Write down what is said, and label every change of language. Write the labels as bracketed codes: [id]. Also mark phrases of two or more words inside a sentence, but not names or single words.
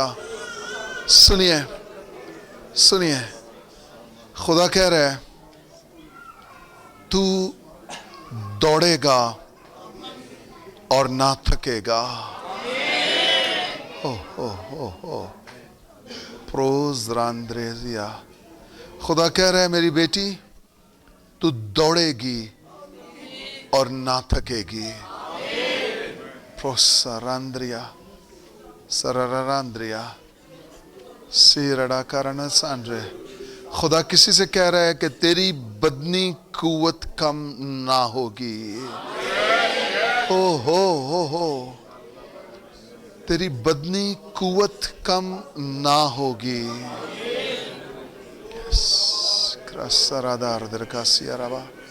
[ur] سنیے سنیے، خدا کہہ رہا ہے تو دوڑے گا اور نہ تھکے گا. پروز راندریزیا. خدا کہہ رہا ہے میری بیٹی تو دوڑے گی اور نہ تھکے گی. پروسراندریا سراراندریا سیرڑا کارنا سانرے. خدا کسی سے کہہ رہا ہے کہ تیری بدنی قوت کم نہ ہوگی. ہو تیری بدنی قوت کم نہ ہوگی. سرادار درکاسی عربا.